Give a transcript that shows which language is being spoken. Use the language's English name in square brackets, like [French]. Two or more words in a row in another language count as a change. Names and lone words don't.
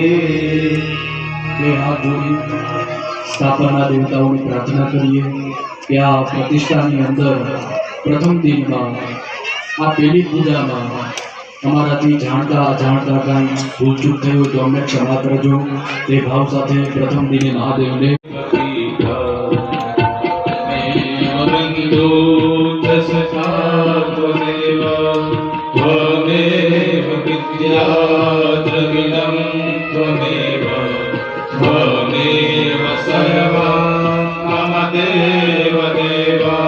[Gujarati] બે હાથ જોડી સ્થાપના દેવતાઓની પ્રાર્થના કરીએ કે આ પ્રતિષ્ઠાની અંદર પ્રથમ દિનમાં આ પહેલી પૂજામાં અમારાથી જાણતા અજાણતા કાંઈ ભૂલચૂક થઈ હોય તો અમને ક્ષમા કરજો તે ભાવ સાથે પ્રથમ દિને મહાદેવને [Sanskrit] त्वमेव विद्याद्रविणं त्वमेव त्वमेव सर्वं मम देव देवा